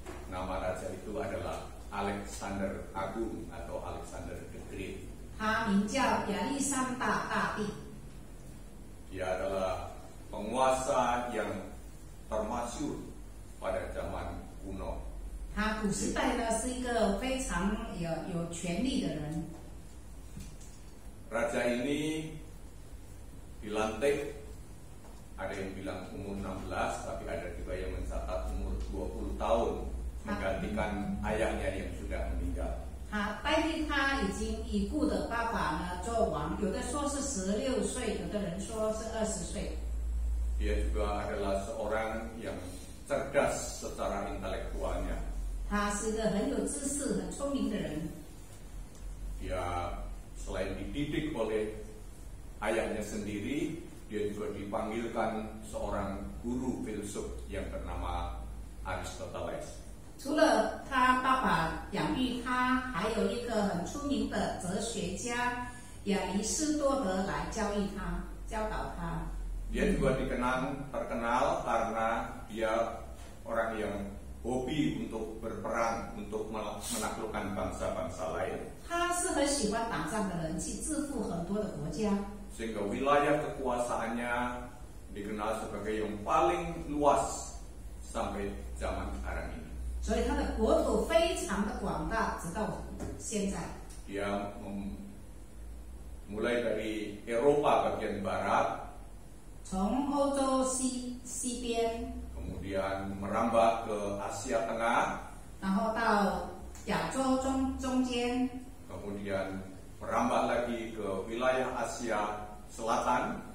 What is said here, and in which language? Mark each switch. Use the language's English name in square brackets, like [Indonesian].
[Indonesian] Nama raja itu adalah Alexander Agung atau Alexander the Great. [Chinese] 他名叫亚历山大大帝。 [Indonesian] Dia adalah penguasa yang termasyhur pada zaman kuno. [Chinese] 他古时代呢是一个非常有权力的人。 [Indonesian] raja ini dilantik, ada yang bilang umur 16, tapi ada juga yang mencatat umur 20 tahun menggantikan ayahnya yang sudah meninggal. [Chinese] 代替他已经已故的爸爸呢做王，有的说是16岁，有的人说是20岁。 [Indonesian] Dia juga adalah seorang yang cerdas secara intelektualnya. [Chinese] 他是一个很有知识、很聪明的人。 [Indonesian] Dia selain dididik oleh ayahnya sendiri, dia juga dipanggilkan seorang guru filsuf yang bernama Aristoteles. [Chinese] 除了他爸爸养育他，还有一个很出名的哲学家亚里士多德来教育他、教导他。 [Indonesian] Dia juga terkenal karena dia orang yang hobi untuk berperang, untuk menaklukkan bangsa-bangsa lain. [Chinese] 他是很喜欢打仗的人，去致富很多的国家。 [Indonesian] Sehingga wilayah kekuasaannya dikenal sebagai yang paling luas sampai zaman sekarang ini. [Chinese] 所以他的国土非常的广大，直到现在。 [Indonesian] Dia mulai dari Eropa bagian barat, [Chinese] 从欧洲西边， [Indonesian] kemudian merambah ke Asia Tengah, [Chinese] 然后到亚洲中间， [Indonesian] kemudian merambah lagi ke wilayah Asia Selatan,